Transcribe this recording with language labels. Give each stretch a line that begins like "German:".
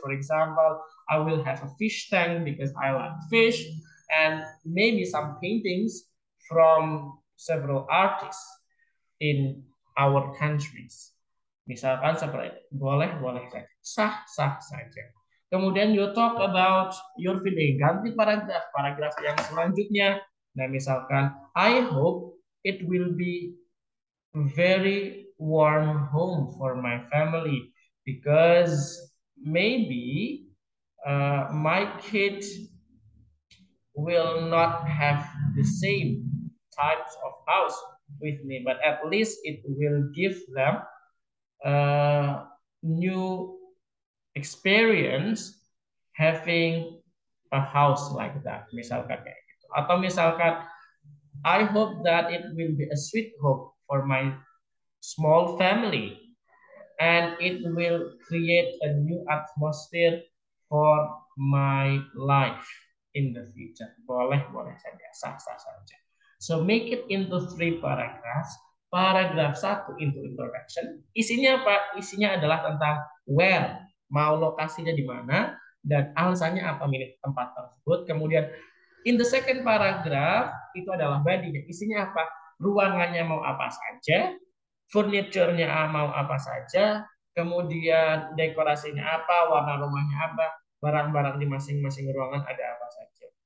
English: For example, I will have a fish tank because I like fish, and maybe some paintings from several artists in our countries.
Indonesian: Misalkan seperti itu. Boleh saja. Sah saja. Kemudian
English: you talk about your feeling.
Indonesian: Ganti paragraf yang selanjutnya.
English: Nah, misalkan, I hope it will be very warm home for my family because maybe my kids will not have the same types of house with me, but at least it will give them a new experience having a house like that.
Indonesian: Misalkan kayak gitu. Atau misalkan,
English: I hope that it will be a sweet home for my small family and it will create a new atmosphere for my life in the future.
Indonesian: Boleh saja, sah saja.
English: So make it into 3 paragraphs.
Indonesian: Paragraf 1
English: into introduction.
Indonesian: Isinya apa? Isinya adalah tentang where, mau lokasinya di mana, dan alasannya apa milih tempat tersebut. Kemudian
English: in the second paragraph
Indonesian: itu adalah body. Isinya apa? Ruangannya mau apa saja, furniture-nya mau apa saja, kemudian dekorasinya apa, warna rumahnya apa, barang-barang di masing-masing ruangan ada apa saja.